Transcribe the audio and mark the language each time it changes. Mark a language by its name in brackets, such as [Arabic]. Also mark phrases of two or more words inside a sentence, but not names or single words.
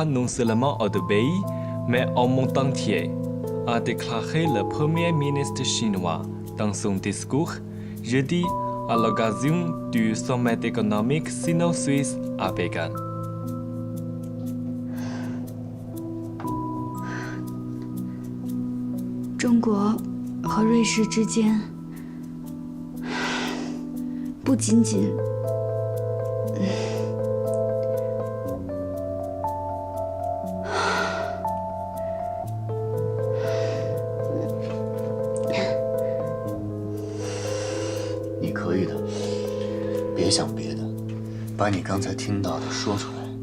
[French] non seulement aux deux pays, mais au monde entier, a déclaré le Premier ministre chinois dans son discours jeudi à l'occasion du sommet économique sino-suisse à Pékin. [Chinese] 中国和瑞士之间不仅仅你可以的，别想别的，把你刚才听到的说出来。